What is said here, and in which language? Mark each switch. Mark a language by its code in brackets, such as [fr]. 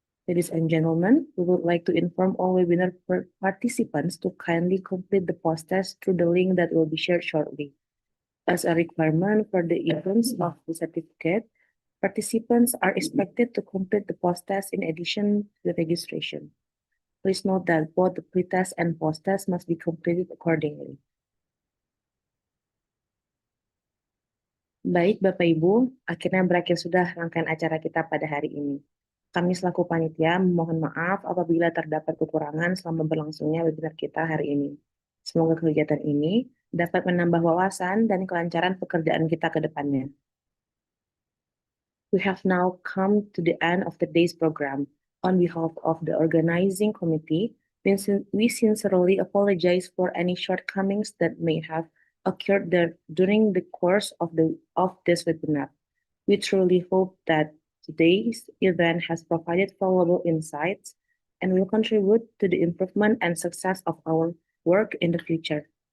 [en] Ladies and gentlemen, we would like to inform all webinar participants to kindly complete the post-test through the link that will be shared shortly. As a requirement for the issuance of the certificate, participants are expected to complete the post-test in addition to the registration. Please note that both the pretest and post-test must be completed accordingly. [id] Baik, Bapak Ibu, akhirnya berakhir sudah rangkaian acara kita pada hari ini. Kami selaku panitia mohon maaf apabila terdapat kekurangan selama berlangsungnya webinar kita hari ini. Semoga kegiatan ini dapat menambah wawasan dan kelancaran pekerjaan kita ke depannya. [en] We have now come to the end of today's program. On behalf of the organizing committee, we sincerely apologize for any shortcomings that may have occurred during the course of this webinar. We truly hope that today's event has provided valuable insights and will contribute to the improvement and success of our work in the future.